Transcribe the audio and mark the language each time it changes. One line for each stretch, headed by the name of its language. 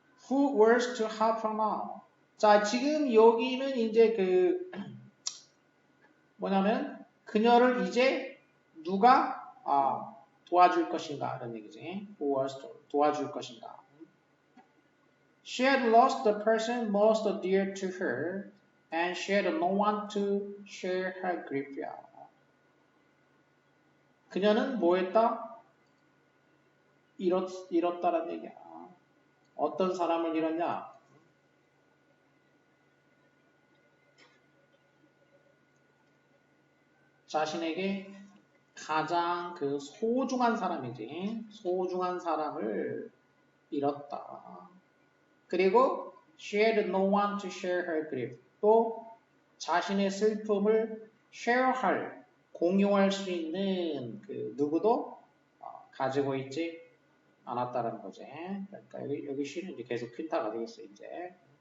English: Who was to help her now?
Korean: 자, 지금 여기는 이제 뭐냐면 그녀를 이제 누가 도와줄 것인가 이런 얘기지.
English: Who was to
Korean: 도와줄 것인가.
English: She had lost the person most dear to her, and she had no one to share her grief.
Korean: 그녀는 뭐했다? 잃었다라는 얘기야. 어떤 사람을 잃었냐? 자신에게 가장 소중한 사람이지. 소중한 사람을 잃었다. 그리고
English: she had no one to share her grief.
Korean: 또 자신의 슬픔을 share할, 공유할 수 있는 누구도 가지고 있지 않았다는 거지. 그러니까 여기 she는 이제 계속 퀸타가 되겠어 이제.